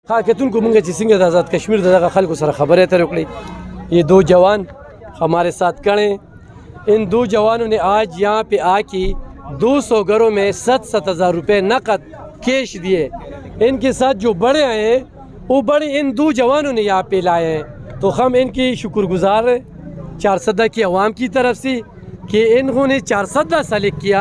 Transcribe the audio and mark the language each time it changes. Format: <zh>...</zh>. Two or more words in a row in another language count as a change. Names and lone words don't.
<ps>کتونکو مونږ چې څنګه د آزاد کشمیر د دغه خلکو سره خبرې اترې وکړې.</ps> <ur>یہ دو جوان ہمارے ساتھ کھڑے ہیں. ان دو جوانوں نے آج یہاں پہ آ کے 200 گھروں میں 7,000 روپے نقد کیش دیے. ان کے ساتھ جو بڑے آئے ہیں وہ بڑے ان دو جوانوں نے یہاں پہ لائے ہیں. تو ہم ان کی شکر گزار ہیں چارسدہ کی عوام کی طرف سے کہ انہوں نے چارسدہ سلیکٹ کیا.</ur>